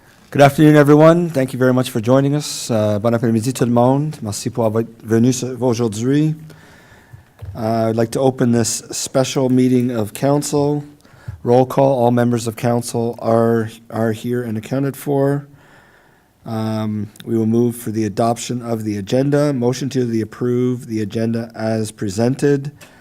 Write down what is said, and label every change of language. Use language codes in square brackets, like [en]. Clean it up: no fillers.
[en] Good afternoon, everyone. Thank you very much for joining us. [fr] Bon après-midi tout le monde. Merci pour avoir venu aujourd'hui. [en] I'd like to open this special meeting of council. Roll call. All members of council are here and accounted for. We will move for the adoption of the agenda. Motion to approve the agenda as presented.